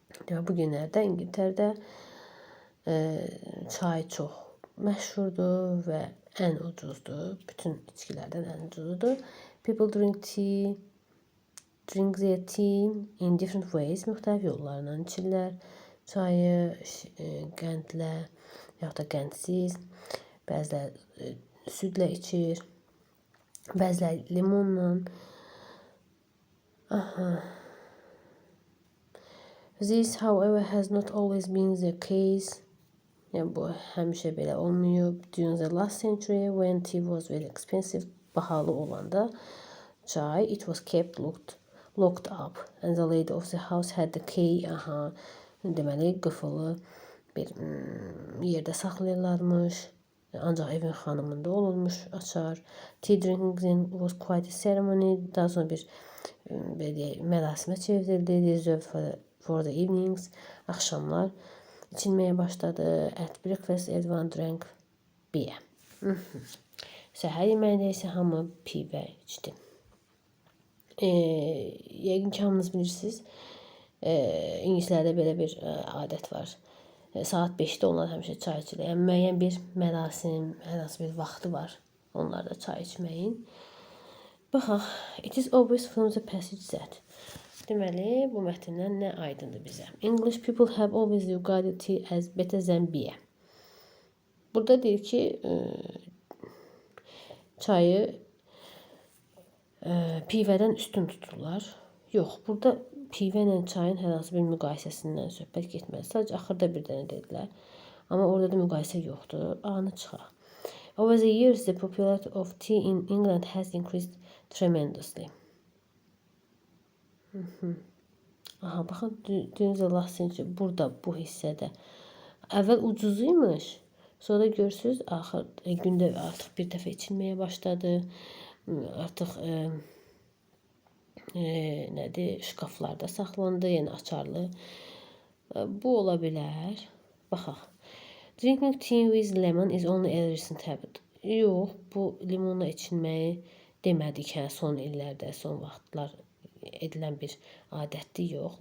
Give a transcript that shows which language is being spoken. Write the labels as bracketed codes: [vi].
[az] Ya bu günlərdə İngiltərədə çay çox məşhurdur və ən ucuzdur. Bütün içkilərdən ən ucuzudur. [en] People drink their tea in different ways. [az] Müxtəlif yollarla içirlər. Çayı qəndlə yaxud da qəndsiz. Bəziləri südlə içir. Bəziləri limonla. [en] This, however, has not always been the case. [az] Yəni bu həmişə belə olmayıb. [en] During the last century, when tea was very expensive, [az] bahalı olanda çay, [en] it was kept locked up, and the lady of the house had the key. [az] Deməli qıfılı bir yerdə saxlayırlarmış. Ancaq evin xanımında olurmuş açar. [en] Tea drinking was quite a ceremony. [az] Daha sonra bir belə mərasimə çevrildi. [en] Reserved for the evenings. [az] Axşamlar içilməyə başladı. [en] At breakfast everyone drank beer. [az] Səhər yeməyində isə hamı pivə içdi. Yəqin ki, hamınız bilirsiniz. İngilislərdə belə bir adət var. Saat 5-də onlar həmişə çay içir. Yəni müəyyən bir mərasim, hər hansı bir vaxtı var onlarda çay içməyin. Baxaq. [en] It is obvious from the passage that. [az] Deməli, bu mətndən nə aydındır bizə? [en] English people have always regarded tea as better than beer. [az] Burada deyir ki, çayı pivədən üstün tuturlar. Yox, burada pivə ilə çayın hər hansı bir müqayisəsindən söhbət getməz. Sadəcə axırda bir dənə dedilər. Amma orada da müqayisə yoxdur. Anı çıxaq. [en] Over the years, the popularity of tea in England has increased tremendously. [az] Baxın, [en] during the last century, [az] burada, bu hissədə. Əvvəl ucuzuymuş. Sonra görürsünüz, gündə artıq bir dəfə içilməyə başladı. Artıq nədir, şkaflarda saxlandı, yəni açarlı. Bu ola bilər. Baxaq. [en] Drinking tea with lemon is only a recent habit. [az] Yox, bu limonla içilməyi demədik, son illərdə, son vaxtlar edilən bir adətdir, yox.